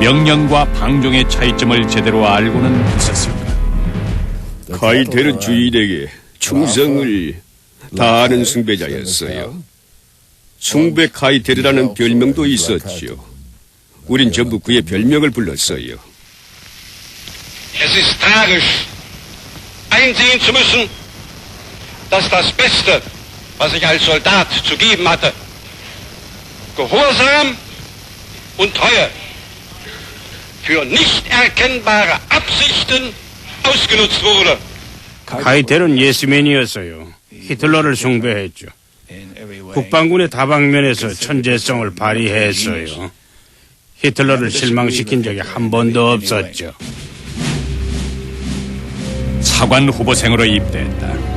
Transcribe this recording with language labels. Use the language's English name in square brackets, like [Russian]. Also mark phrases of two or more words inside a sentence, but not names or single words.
[Korean] 명령과 방종의 차이점을 제대로 알고는 있었을까? 카이텔은 주인에게 충성을 다하는 숭배자였어요. 숭배 카이텔이라는 별명도 있었죠. 우린 전부 그의 별명을 불렀어요. [German] Es ist tragisch, einsehen zu müssen, dass das Beste, was ich als Soldat zu geben hatte, Gehorsam und Treue, für nicht erkennbare Absichten ausgenutzt wurde. [Korean] 카이텔은 예스맨이었어요. 히틀러를 숭배했죠. 국방군의 다방면에서 천재성을 발휘했어요. 히틀러를 실망시킨 적이 한 번도 없었죠. 사관 후보생으로 입대했다.